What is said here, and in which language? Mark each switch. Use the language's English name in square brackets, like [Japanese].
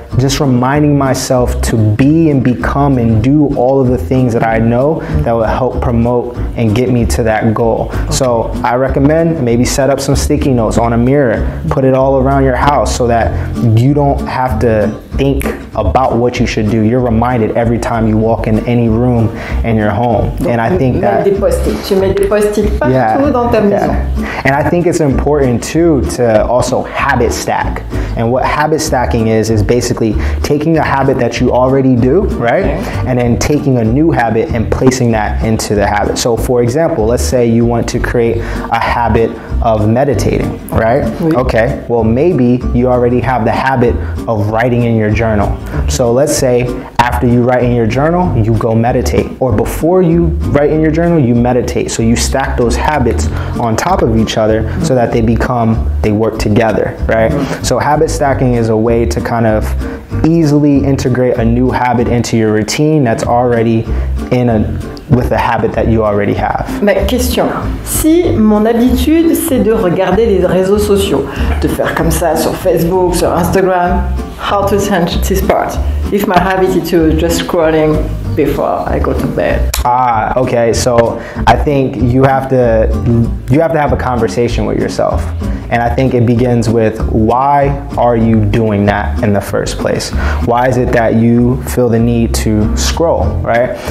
[English] Just reminding myself to be and become and do all of the things that I know that will help promote and get me to that goal. Okay. So I recommend maybe set up some sticky notes on a mirror, put it all around your house so that you don't have to think about what you should do. You're reminded every time you walk in any room in your home. And I think that [French] tu mets des post-it partout dans ta maison. [English] And I think it's important too to also habit stack. And what habit stacking is basically taking a habit that you already do, right? Okay. And then taking a new habit and placing that into the habit. So for example, let's say you want to create a habit of meditating, right? [French] Oui. [English] Okay, well maybe you already have the habit of writing in your journal. So let's say after you write in your journal, you go meditate. Or before you write in your journal, you meditate. So you stack those habits on top of each other so that they work together, right? Mm-hmm. So habit stacking is a way to kind of easily integrate a new habit into your routine that's already with a habit that you already have. [French] Mais question, si mon habitude c'est de regarder les réseaux sociaux, de faire comme ça sur Facebook, sur Instagram, [English] how to change this part? If my habit is to just scrolling before I go to bed. Okay. So I think you have to have a conversation with yourself. And I think it begins with, why are you doing that in the first place? Why is it that you feel the need to scroll, right?